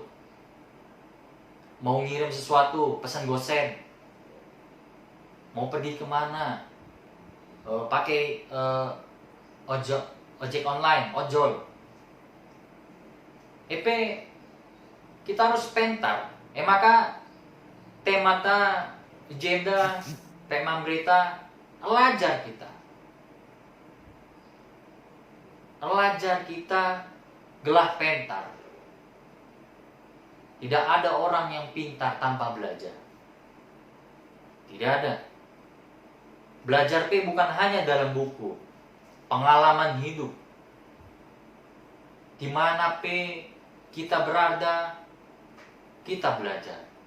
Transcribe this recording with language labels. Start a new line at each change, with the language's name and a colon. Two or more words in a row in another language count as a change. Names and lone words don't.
Indonesian: Mau ngirim sesuatu, pesan GoSend. Mau pergi kemana, pakai ojek online, ojol. Kita harus pintar. Maka temata agenda, tema berita, elajar kita gelah pintar. Tidak ada orang yang pintar tanpa belajar. Tidak ada. Belajar bukan hanya dalam buku, pengalaman hidup. Di mana kita berada, kita belajar.